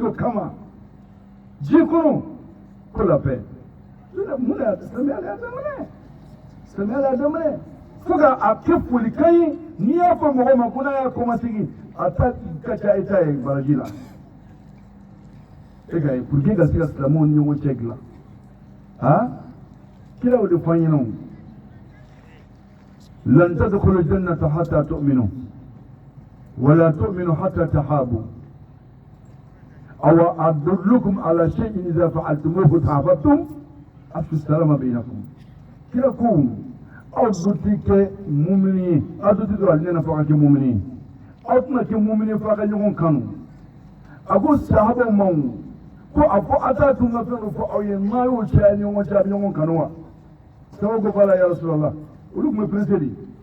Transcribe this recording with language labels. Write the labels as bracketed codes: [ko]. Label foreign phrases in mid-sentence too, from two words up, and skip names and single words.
[bm] o kama diɲɛ kɔnɔ ko [fr] la paix [bm] mun de y'a silamɛya y'a daminɛ silamɛya y'a daminɛ fo ka a kɛ folikan ye n'i y'a fɔ mɔgɔ ma ko n'a y'a kɔmasegin a ta ka ca e ta ye baraji la e ka ye [fr] pour que [bm] ka se ka silamɛw ni ɲɔgɔn cɛ dilan kira o de fɔ an ɲɛna o [ar] لن تدخلوا الجنة حتى تؤمنوا ولا تؤمنوا حتى تحابوا أولا أدلكم على شيء إذا فعلتموه تحاببتم أفشوا السلام بينكم [bm] kira ko aw duti kɛ mumini ye aw duti don alijana fo ka kɛ mumini ye aw tɛna kɛ mumini ye fo a ka ɲɔgɔn kanu a ko sahabaw ma ko a fɔ a t'a tun ka fɛn dɔ fɔ aw ye n'a y'o caya ɲɔgɔn cɛ a bɛ ɲɔgɔn kanu wa sababu ko k'ala [ar] يا رسول الله [bm] olu tun bɛ pressé de